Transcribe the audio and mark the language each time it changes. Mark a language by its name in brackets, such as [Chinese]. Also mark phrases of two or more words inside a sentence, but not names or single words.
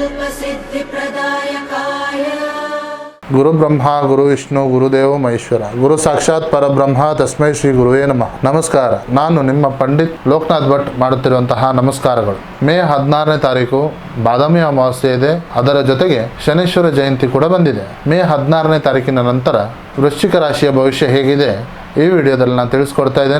[Sanskrit] सिद्धिप्रदायकाय गुरु ब्रह्मा गुरु विष्णु गुरुदेव महेश्वर गुरु साक्षाತ್ ಪರಬ್ರಹ್ಮ ತಸ್ಮೈ ಶ್ರೀ ಗುರುವೇ ನಮಃ. [Kannada] ನಮಸ್ಕಾರ. ನಾನು ನಿಮ್ಮ ಪಂಡಿತ್ ಲೋಕನಾಥ್ ಭಟ್ ಮಾಡುತ್ತಿರುವಂತಹ ನಮಸ್ಕಾರಗಳು. ಮೇ 16ನೇ ತಾರೀಕು ಬಾದಾಮಿ ಅಮಾವಾಸ್ಯೆ ಇದೆ. ಅದರ ಜೊತೆಗೆ ಶನೀಶ್ವರ ಜಯಂತಿ ಕೂಡ ಬಂದಿದೆ. ಮೇ 16ನೇ ತಾರೀಕಿನ ನಂತರ ವೃಶ್ಚಿಕ ರಾಶಿಯ ಭವಿಷ್ಯ ಹೇಗಿದೆ ಈ ವಿಡಿಯೋದಲ್ಲಿ ನಾನು ತಿಳಿಸ್ಕೊಡ್ತಾ ಇದ್ದೇನೆ.